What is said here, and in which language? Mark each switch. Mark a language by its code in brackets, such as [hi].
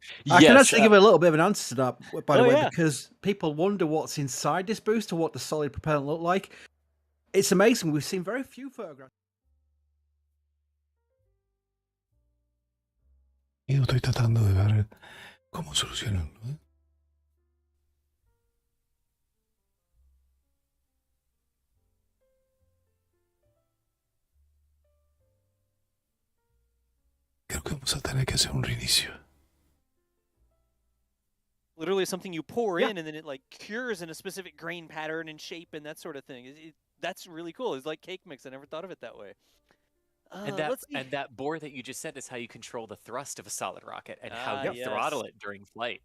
[en] I can actually give a little bit of an answer to that, by the way, yeah. because people wonder what's inside this booster, what the solid propellant look like. It's amazing. We've seen very few photographs. [es] Yo estoy tratando de ver cómo solucionarlo, ¿eh? Creo que vamos a tener que hacer un reinicio. [en] Literally something you pour in and then it like cures in a specific grain pattern and shape and that sort of thing. That's really cool. It's like cake mix. I never thought of it that way. And that bore that you just said is how you control the thrust of a solid rocket and how you throttle it during flight.